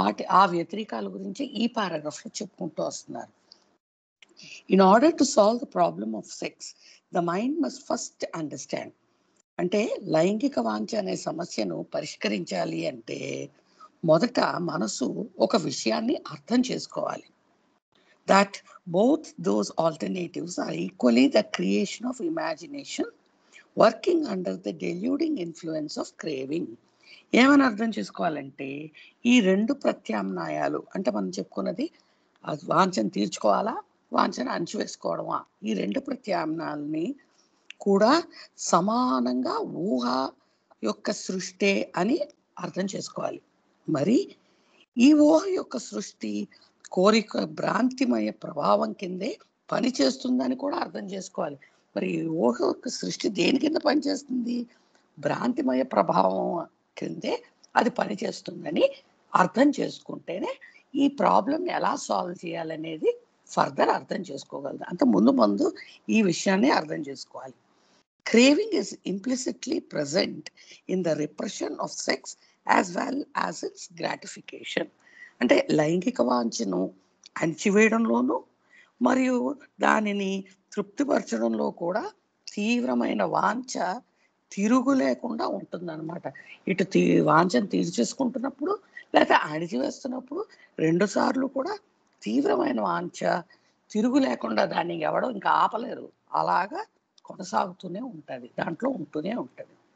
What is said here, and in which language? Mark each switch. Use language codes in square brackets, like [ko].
[te] ఆ వ్యతిరేకాల గురించి ఈ పారాగ్రాఫ్లో చెప్పుకుంటూ వస్తున్నారు. [en] In order to solve the problem of sex the mind must first understand. [te] అంటే లైంగిక వాంఛ అనే సమస్యను పరిష్కరించాలి అంటే మొదట మనసు ఒక విషయాన్ని అర్థం చేసుకోవాలి. [en] That both those alternatives are equally the creation of imagination working under the deluding influence of craving. [te] ఏమని అర్థం చేసుకోవాలంటే ఈ రెండు ప్రత్యామ్నాయాలు అంటే మనం చెప్పుకున్నది వాంఛను తీర్చుకోవాలా, వాంఛను అణచివేసుకోవడమా, ఈ రెండు ప్రత్యామ్నాయాలని కూడా సమానంగా ఊహ యొక్క సృష్టి అని అర్థం చేసుకోవాలి. మరి ఈ ఊహ యొక్క సృష్టి కోరిక భ్రాంతిమయ ప్రభావం కిందే పనిచేస్తుందని కూడా అర్థం చేసుకోవాలి. మరి ఊహ యొక్క సృష్టి దేని కింద పనిచేస్తుంది? భ్రాంతిమయ ప్రభావం కిందే అది పనిచేస్తుందని అర్థం చేసుకుంటేనే ఈ ప్రాబ్లం ఎలా సాల్వ్ చేయాలనేది ఫర్దర్ అర్థం చేసుకోగలదు. అంత ముందు ఈ విషయాన్ని అర్థం చేసుకోవాలి. [en] Craving is implicitly present in the repression of sex as well as its gratification. [te] అంటే లైంగిక వాంఛను అణచివేయడంలోనూ మరియు దానిని తృప్తిపరచడంలో కూడా తీవ్రమైన వాంఛ తిరుగు లేకుండా ఉంటుందన్నమాట. ఇటు వాంఛను తీర్చేసుకుంటున్నప్పుడు లేకపోతే అణిచివేస్తున్నప్పుడు 2 సార్లు కూడా తీవ్రమైన వాంఛ తిరుగు లేకుండా దాన్ని ఎవడం ఇంకా ఆపలేరు, అలాగా కొనసాగుతూనే ఉంటుంది, దాంట్లో ఉంటూనే ఉంటుంది.